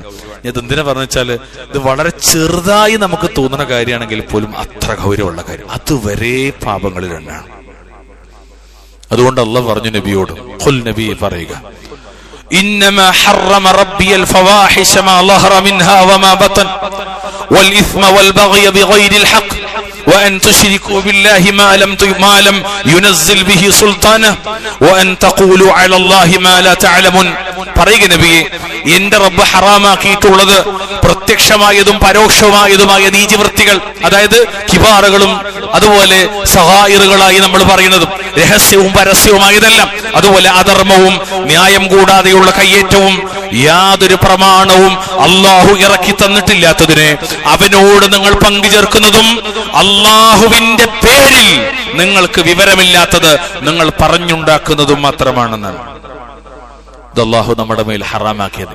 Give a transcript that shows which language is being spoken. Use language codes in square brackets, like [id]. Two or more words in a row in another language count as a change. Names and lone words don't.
[ml] ഇത് എന്തിനാ പറഞ്ഞു വെച്ചാല് ഇത് വളരെ ചെറുതായി നമുക്ക് തോന്നുന്ന കാര്യമാണെങ്കിൽ പോലും അത്ര ഗൗരവമുള്ള കാര്യം. അതുവരെ പാപങ്ങളിൽ എണ്ണാണ്. അതുകൊണ്ട് അള്ളാഹ് പറഞ്ഞു നബിയോട്, ഖുൽ നബി പറയുക, [ar] إنما حرم ربي الفواحش ما ظهر منها وما بطن والإثم والبغي بغير الحق وأن تشركوا بالله ما لم ينزل به سلطانه وأن تقولوا على الله ما لا تعلمون. [ml] പറയുക നബിയെ, എന്റെ റബ്ബ് ഹറാമാക്കിയിട്ടുള്ളത് പ്രത്യക്ഷമായതും പരോക്ഷമായതുമായ നീചവൃത്തികൾ, അതായത് കിബാറുകളും അതുപോലെ സഹായിറുകളായി നമ്മൾ പറയുന്നതും രഹസ്യവും പരസ്യവുമായതെല്ലാം, അതുപോലെ അധർമ്മവും ന്യായം കൂടാതെയുള്ള കയ്യേറ്റവും യാതൊരു പ്രമാണവും അള്ളാഹു ഇറക്കി തന്നിട്ടില്ലാത്തതിനെ അവനോട് നിങ്ങൾ പങ്കുചേർക്കുന്നതും അള്ളാഹുവിന്റെ പേരിൽ നിങ്ങൾക്ക് വിവരമില്ലാത്തത് നിങ്ങൾ പറഞ്ഞുണ്ടാക്കുന്നതും മാത്രമാണെന്നാണ് അള്ളാഹു നമ്മുടെ മേൽ ഹറാമാക്കിയത്.